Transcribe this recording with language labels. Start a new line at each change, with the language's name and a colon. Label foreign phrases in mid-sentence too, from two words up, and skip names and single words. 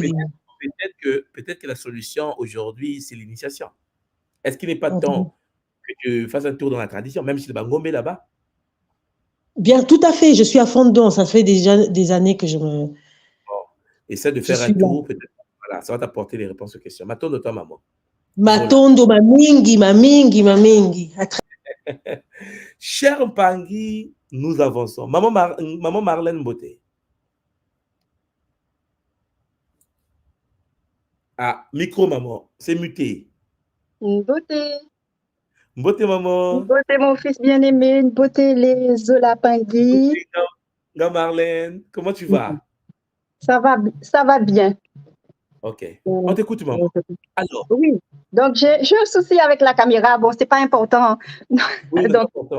French: Peut-être que la solution aujourd'hui, c'est l'initiation. Est-ce qu'il n'est pas temps que tu fasses un tour dans la tradition, même si le Bangombe est là-bas? Bien, tout à fait. Je suis à fond dedans. Ça fait déjà des années que je me. Bon, essaie de faire un tour, peut-être. Voilà, ça va t'apporter les réponses aux questions. Matondo de toi, maman.
Lingala: Matondo, mamingi.
French: Cher Mpangi, nous avançons. Maman Marlène Mbote. Ah, micro, maman. C'est muté. Mbote. Mbote, maman. Mbote, mon fils bien-aimé. Mbote, les Zola Pangui. Marlène, comment tu vas? Ça va bien. Ok. On t'écoute, maman. Alors. Oui. Donc, j'ai un souci avec la caméra. Bon, c'est pas important. Oui, c'est important.